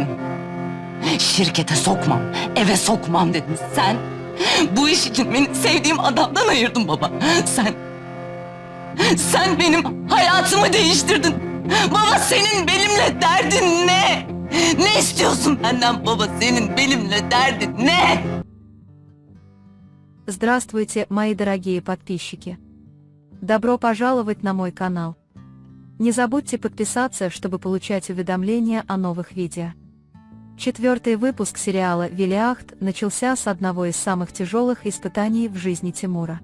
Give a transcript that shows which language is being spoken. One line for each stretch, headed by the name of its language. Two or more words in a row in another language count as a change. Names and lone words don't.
Turkish: Şirkete sokmam, eve sokmam dedin. Sen bu iş için beni sevdiğim adamdan ayırdın baba. Sen benim hayatımı değiştirdin. Baba senin benimle derdin ne? Ne istiyorsun benden baba? Senin benimle derdin ne?
Russian: Здравствуйте, мои дорогие подписчики! Добро пожаловать на мой канал. Не забудьте подписаться, чтобы получать уведомления о новых видео. 4-й выпуск сериала «Велиахт» начался с одного из самых тяжелых испытаний в жизни Тимура.